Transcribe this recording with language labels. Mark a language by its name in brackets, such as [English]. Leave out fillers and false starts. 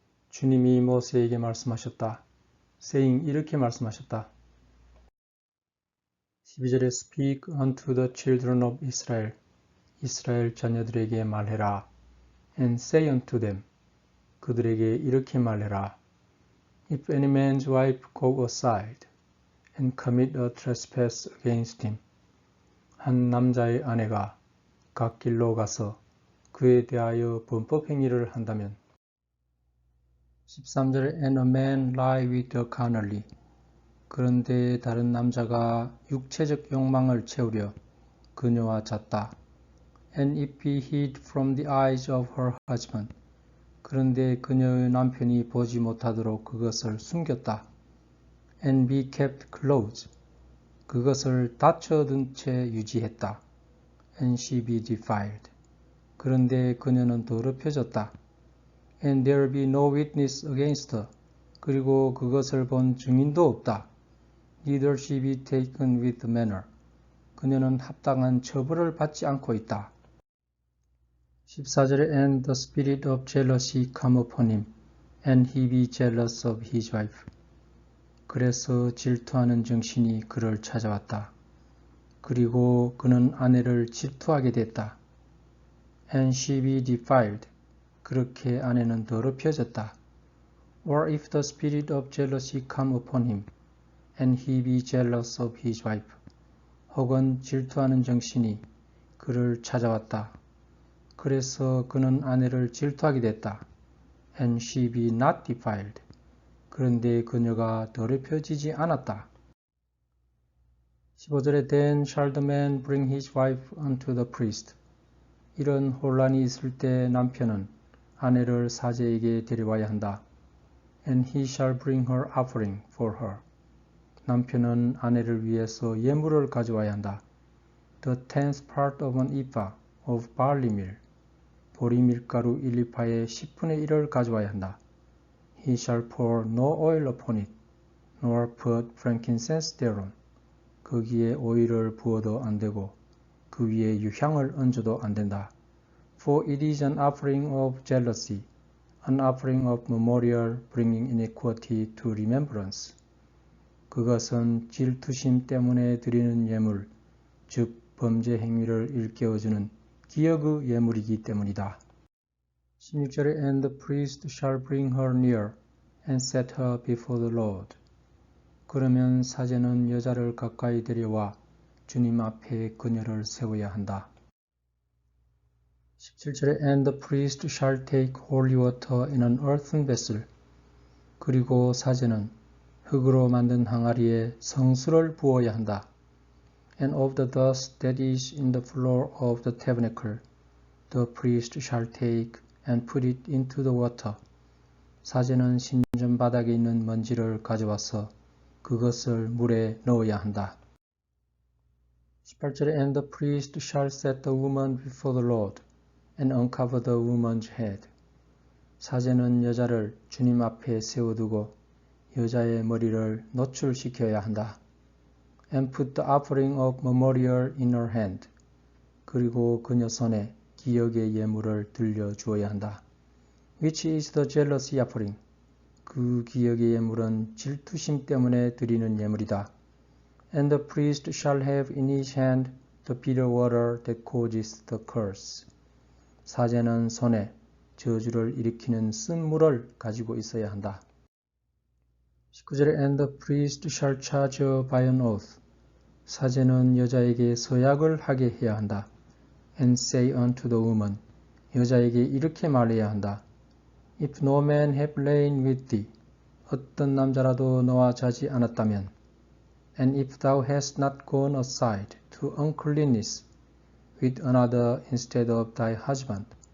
[Korean] 주님이 모세에게 말씀하셨다. saying 이렇게 말씀하셨다. [English] 12절에 Speak unto the children of Israel. [Korean] 이스라엘 자녀들에게 말해라. [English] And say unto them. [Korean] 그들에게 이렇게 말해라. [English] If any man's wife go aside and commit a trespass against him. [Korean] 한 남자의 아내가 갓길로 가서 그에 대하여 범법 행위를 한다면 13절에 [English] And a man lie with her carnally. [Korean] 그런데 다른 남자가 육체적 욕망을 채우려 그녀와 잤다. [English] And if he hid from the eyes of her husband. [Korean] 그런데 그녀의 남편이 보지 못하도록 그것을 숨겼다. [English] and be kept close. [Korean] 그것을 닫혀둔 채 유지했다. [English] And she be defiled. [Korean] 그런데 그녀는 더럽혀졌다. [English] And there be no witness against her. [Korean] 그리고 그것을 본 증인도 없다. [English] Neither she be taken with manner. [Korean] 그녀는 합당한 처벌을 받지 않고 있다. [English] 14절에 And the spirit of jealousy come upon him, and he be jealous of his wife. [Korean] 그래서 질투하는 정신이 그를 찾아왔다. 그리고 그는 아내를 질투하게 됐다. [English] And she be defiled. [Korean] 그렇게 아내는 더럽혀졌다. [English] Or if the spirit of jealousy come upon him, and he be jealous of his wife. [Korean] 혹은 질투하는 정신이 그를 찾아왔다. 그래서 그는 아내를 질투하게 됐다. [English] And she be not defiled. [Korean] 그런데 그녀가 더럽혀지지 않았다. [English] 15절에 Then shall the man bring his wife unto the priest. [Korean] 이런 혼란이 있을 때 남편은 아내를 사제에게 데려와야 한다. [English] And he shall bring her offering for her. [Korean] 남편은 아내를 위해서 예물을 가져와야 한다. [English] The tenth part of an ephah of barley meal. [Korean] 보리 밀가루 1리파의 10분의 1을 가져와야 한다. [English] He shall pour no oil upon it, nor put frankincense thereon. [Korean] 거기에 오일을 부어도 안 되고 그 위에 유향을 얹어도 안 된다. [English] For it is an offering of jealousy, an offering of memorial bringing iniquity to remembrance. [Korean] 그것은 질투심 때문에 드리는 예물, 즉 범죄 행위를 일깨워주는 기억의 예물이기 때문이다. [English] 16절에 And the priest shall bring her near and set her before the Lord. [Korean] 그러면 사제는 여자를 가까이 데려와 주님 앞에 그녀를 세워야 한다. [English] 17절에 And the priest shall take holy water in an earthen vessel. [Korean] 그리고 사제는 흙으로 만든 항아리에 성수를 부어야 한다. [English] And of the dust that is in the floor of the tabernacle, the priest shall take and put it into the water. [Korean] 사제는 신전 바닥에 있는 먼지를 가져와서 그것을 물에 넣어야 한다. [English] 18절에 And the priest shall set the woman before the Lord and uncover the woman's head. [Korean] 사제는 여자를 주님 앞에 세워두고 여자의 머리를 노출시켜야 한다. [English] And put the offering of memorial in her hand. [Korean] 그리고 그녀 손에 기억의 예물을 들려주어야 한다. [English] Which is the jealousy offering. [Korean] 그 기억의 예물은 질투심 때문에 드리는 예물이다. [English] And the priest shall have in his hand the bitter water that causes the curse. [Korean] 사제는 손에 저주를 일으키는 쓴 물을 가지고 있어야 한다. [English] 19절에 And the priest shall charge her by an oath. [Korean] 사제는 여자에게 서약을 하게 해야 한다. [English] And say unto the woman. [Korean] 여자에게 이렇게 말해야 한다. [English] If no man have lain with thee. [Korean] 어떤 남자라도 너와 자지 않았다면. [English] And if thou hast not gone aside to uncleanness with another instead of thy husband.